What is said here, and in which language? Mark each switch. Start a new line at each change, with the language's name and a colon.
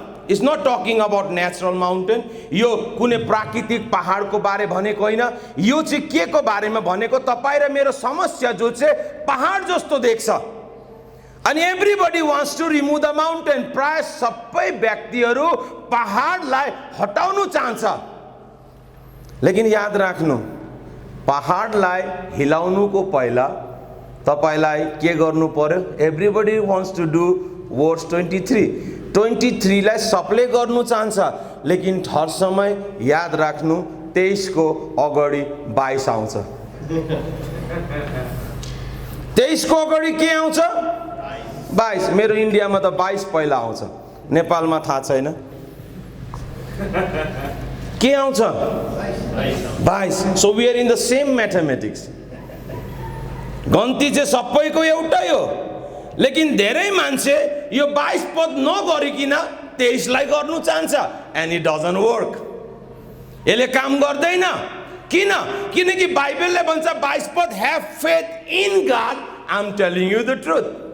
English: It's not talking about natural mountain.
Nepali: यो कुनै प्राकृतिक पहाडको बारे भनेको होइन. यो चाहिँ के को बारेमा भनेको तपाईँ र मेरो समस्या जो चाहिँ पहाड जस्तो देख्छ.
English: And everybody wants to remove the mountain.
Nepali: प्राय सबै व्यक्तिहरू पहाडलाई हटाउनु चाहन्छ. लेकिन याद राख्नु पहाडलाई हिलाउनुको पहिला तपाईलाई के गर्नु पर्यो.
English: Everybody wants to do verse 23
Nepali: लाई सबले गर्नु चाहन्छ लेकिन हर समय याद राख्नु 23 को अगाडि 22 आउँछ. 23 को अगाडि के आउँछ 22. मेरो इन्डियामा त 22 पहिला आउँछ. नेपालमा थाहा छैन के आउँछ 22.
English: So we are in the same mathematics.
Nepali: गन्ती चाहिँ सबैको एउटै हो लेकिन धेरै मान्छे यो 22 पद नगरिकिन 23 लाई गर्नु चाहन्छ.
English: And it doesn't work.
Nepali: यसले काम गर्दैन। किन? किनकि बाइबलले भन्छ 22 पद,
English: Have faith in God, I am telling you the truth.